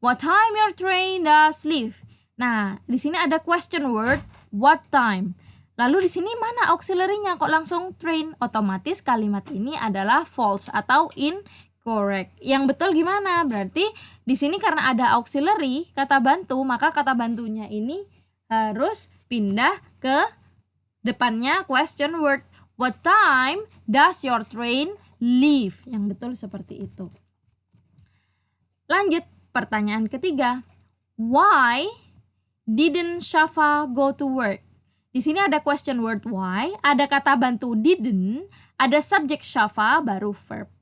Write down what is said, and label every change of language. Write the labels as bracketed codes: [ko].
[en] What time your train does leave? [id] Nah, di sini ada [en] question word, what time. [id] Lalu di sini mana auxiliary-nya? Kok langsung train? Otomatis kalimat ini adalah false atau incorrect. Yang betul gimana? Berarti di sini karena ada auxiliary, kata bantu, maka kata bantunya ini harus pindah ke depannya question word. [en] What time does your train leave? [id] Yang betul seperti itu. Lanjut, pertanyaan ketiga. [en] Why didn't Shafa go to work? [id] Di sini ada question word why, ada kata bantu didn't, ada subjek Shafa baru verb.